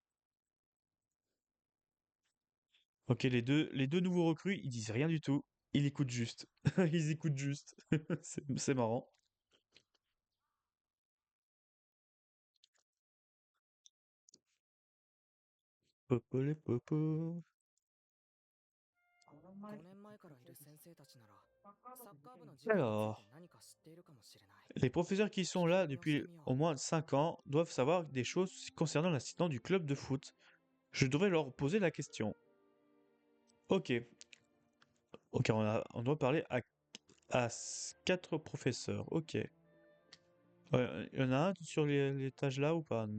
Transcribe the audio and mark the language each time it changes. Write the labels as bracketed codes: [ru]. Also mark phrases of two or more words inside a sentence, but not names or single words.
[fr] Ok, les deux nouveaux recrues, ils disent rien du tout. Ils écoutent juste. Ils écoutent juste. C'est marrant. Popolé popo. [ja] 5年前からいる先生たちならサッカー部の事件について [fr] Alors, [ja] 何か知っているかもしれない。 [fr] les professeurs qui sont là depuis au moins 5 ans doivent savoir des choses concernant l'incident du club de foot. Je devrais leur poser la question. Ok. Ok, on doit parler à 4 professeurs. Ok. Ouais, il y en a un sur l'étage là ou pas?